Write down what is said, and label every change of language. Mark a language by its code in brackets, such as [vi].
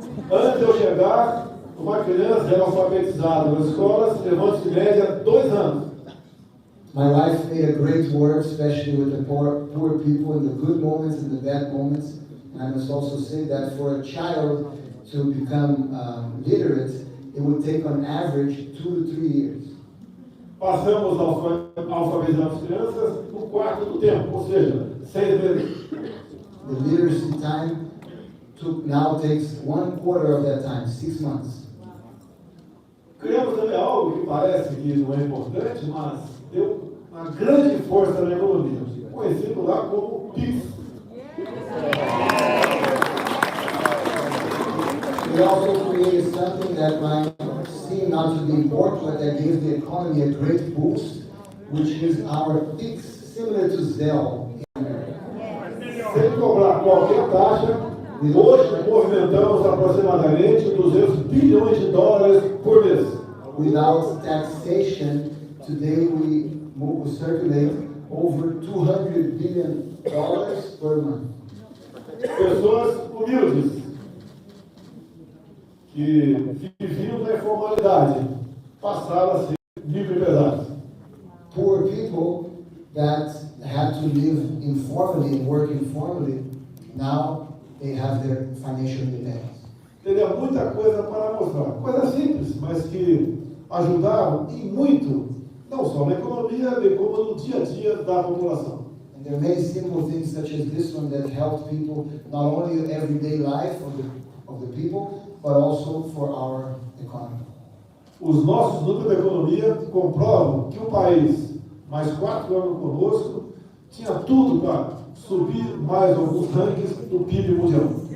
[pt] Antes de eu chegar, uma criança era alfabetizada nas escolas, levando-se em média 2 anos. [en] my wife made a great work, especially with the poor people in the good moments and the bad moments. And I must also say that for a child to become literate, it would take on average 2 to 3 years. [pt] Passamos alfabetizando as crianças no quarto do tempo, ou seja, 6 meses. [en] The literacy time now takes 1/4 of that time, 6 months. [pt] Criamos também algo que parece que não é importante, mas deu uma grande força na economia, conhecido lá como PIX. [en] We also created something that might seem not to be important, but that gives the economy a great boost, which is our PIX, similar to Zelle. [pt] Sem cobrar qualquer taxa, hoje movimentamos aproximadamente 200 bilhões de dólares por mês. [en] Without taxation, today we circulate over $200 billion per month. [pt] Pessoas humildes, que viviam na informalidade, passaram a ser microempresários. [en] poor people that had to live informally and work informally, now they have their financial independence. [pt] Teria muita coisa para mostrar. Coisas simples, mas que ajudaram e muito, não só na economia, bem como no dia a dia da população. [en] And there are many simple things such as this one that help people, not only in everyday life of the people, but also for our economy. [pt] Os nossos números da economia comprovam que o país, mais 4 anos conosco, tinha tudo para subir mais alguns rankings do PIB mundial.